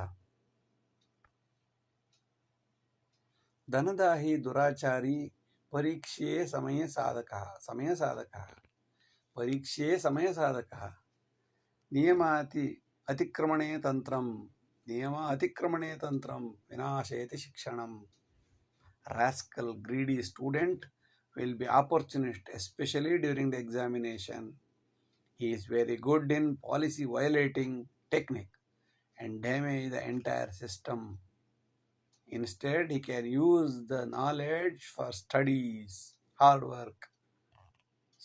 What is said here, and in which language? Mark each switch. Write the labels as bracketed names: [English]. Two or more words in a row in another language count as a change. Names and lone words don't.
[Sanskrit] ಧನದಾಹಿ ದುರಾಚಾರಿ ಪರೀಕ್ಷೆ ಸಮಯ ಸಾಧಕ ಪರೀಕ್ಷೆ ಸಮಯ ಸಾಧಕ. ನಿಯಮ ಅತಿಕ್ರಮಣೆ ತಂತ್ರಂ ವಿನಾಶಯತಿ ಶಿಕ್ಷಣಂ. [English] Rascal, greedy student will be opportunist, especially during the examination. He is very good in policy violating technique and damage the entire system. Instead, he can use the knowledge for studies, hard work.